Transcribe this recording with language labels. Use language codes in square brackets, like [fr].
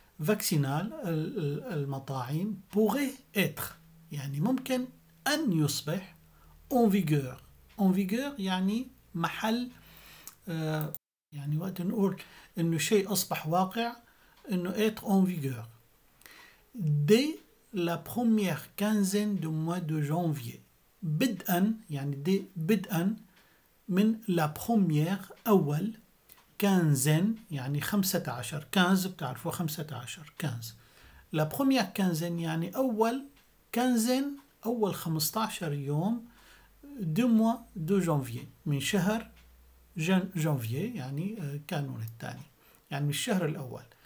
[ar] فاكسينال المطاعيم [fr] pourrait être [ar] يعني ممكن أن يصبح [fr] en vigueur. en vigueur [ar] يعني محل يعني وقت نقول إنه شيء أصبح واقع، إنه [fr] être en vigueur dès la première quinzaine du mois de janvier. [ar] بدءا يعني dès بدءا من [fr] la première [ar] أول، [fr] quinzaine [ar] يعني 15، 15 بتعرفوا 15 15. [fr] la première quinzaine [ar] يعني أول quinzaine، أول 15 يوم [fr] du mois de janvier، [ar] من شهر جانفيي يعني كانون الثاني، يعني من الشهر الأول.